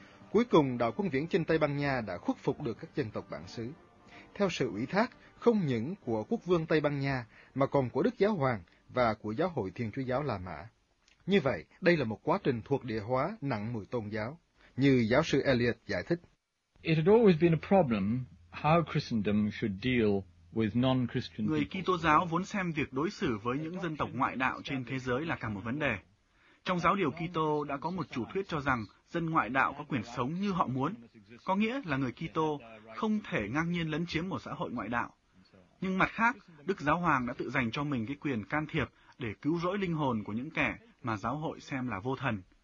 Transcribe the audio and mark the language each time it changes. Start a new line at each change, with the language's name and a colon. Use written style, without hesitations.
Vietnamese: Cuối cùng, đạo quân viễn chinh Tây Ban Nha đã khuất phục được các dân tộc bản xứ. Theo sự ủy thác không những của quốc vương Tây Ban Nha mà còn của Đức Giáo Hoàng và của Giáo hội Thiên Chúa Giáo La Mã. Như vậy, đây là một quá trình thuộc địa hóa nặng mùi tôn giáo, như giáo sư Eliot giải thích.
English: It had always been a problem how Christendom should deal with non-Christian.
Vietnamese: Người Kitô giáo vốn xem việc đối xử với những dân tộc ngoại đạo trên thế giới là cả một vấn đề. Trong giáo điều Kitô đã có một chủ thuyết cho rằng dân ngoại đạo có quyền sống như họ muốn, có nghĩa là người Kitô không thể ngang nhiên lấn chiếm một xã hội ngoại đạo. Nhưng mặt khác, Đức Giáo Hoàng đã tự dành cho mình cái quyền can thiệp để cứu rỗi linh hồn của những kẻ mà giáo hội xem là vô thần.